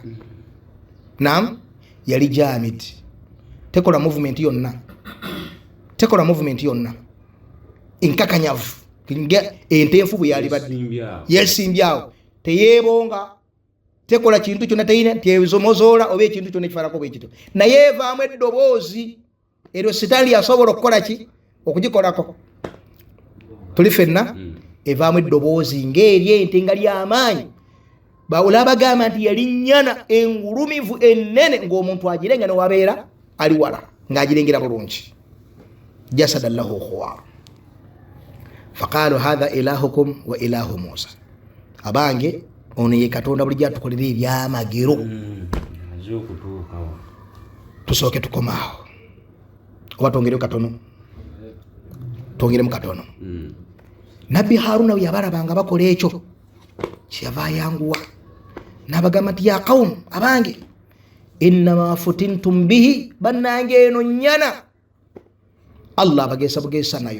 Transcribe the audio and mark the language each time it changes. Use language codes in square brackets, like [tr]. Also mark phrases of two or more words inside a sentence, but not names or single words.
[lg] Naam, yali jamid, tekola movement yonna enkakanyavu ente enfu bwe yali badde yesimbyawo, teyeebonga, tekola kintu kyonna, teyina tezomozoola oba ekintu kyonna ekifaanako bwe kito, naye evaamu eddoboozi eryo sitaani yasobola okukola ki okugikolako. Tuli fenna evaamu eddoboozi ng'eri ente nga ly'amaanyi. Bawula bagamba nti yali nnyana engulumivu ennene ng'omuntu agirenga ne wabeera ali wala ng'agirengera bulungi. [ar] جسدا له خوار فقالوا هذا إلهكم وإله موسى. [lg] Abange ono ye katonda bulijjo atukolera ebyamagero. Tusooke tukomaawo oba twongeremu katono. Nabbi Haruna bwe yabalabanga bakola ekyo kyeyava ayanguwa n'abagamba nti [ar] يا قوم, [lg] abange [ar] إنما فتنتم به, [lg] bannange eno nnyana Allah abageesa bugeesa nayo.